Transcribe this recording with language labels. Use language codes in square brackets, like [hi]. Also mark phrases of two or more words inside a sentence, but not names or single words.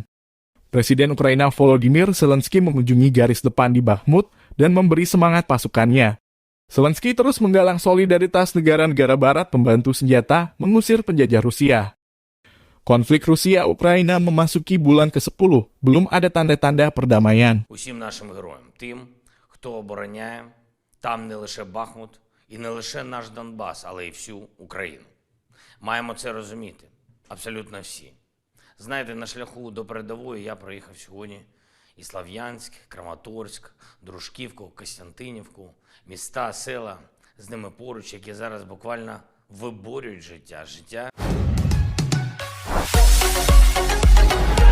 [id] Presiden Ukraina Volodymyr Zelensky mengunjungi garis depan di Bakhmut dan memberi semangat pasukannya. Zelensky terus menggalang solidaritas negara-negara barat pembantu senjata mengusir penjajah Rusia. Konflik Rusia-Ukraina memasuki bulan ke-10, belum ada tanda-tanda perdamaian. [uk] Усім нашим героям, тим, хто обороняє там не лише Бахмут і не лише наш Донбас, але й всю Україну. Маємо це розуміти, абсолютно всі. Знаєте, на шляху до передової я проїхав сьогодні і Слов'янськ, Краматорськ, Дружківку, Костянтинівку, міста, села з ними поруч, які зараз буквально виборюють життя.